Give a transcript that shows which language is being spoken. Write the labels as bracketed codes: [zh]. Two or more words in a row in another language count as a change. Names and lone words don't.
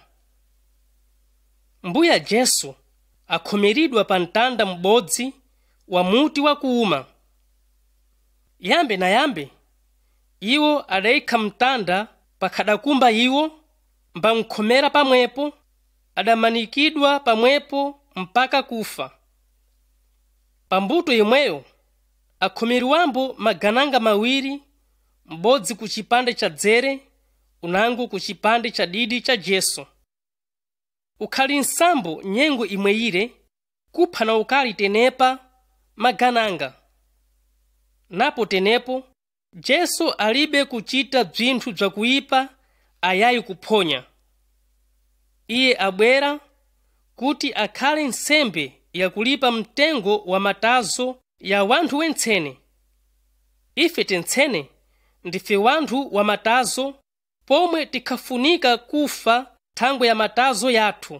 [seh] Mbuya Yesu akhomeridwa pa mtanda m'bodzi wa muti wakuuma. Yambe na yambe iwo adayikha mtanda pakhadakumba iwo, mbamkhomera pamwepo, adamanikidwa pamwepo mpaka kufa. Pambuto imweyo akhomeriwambo magananga mawiri, m'bodzi ku chipande cha dzere, unango ku chipande cha didi cha Yesu. Ukhali nsambo nyengo imweyire, kupha na ukali tenepa magananga. Napo tenepo Yesu alibe kuchita bzinthu bzakuipa ayayi kuphonya. Iye abwera kuti akhale nsembe yakulipa mtengo wa matazo ya wanthu wentsene. Ife tentsene ndife wanthu wa matazo, pomwe tikhafunika kufa thangwe ya matazo yathu.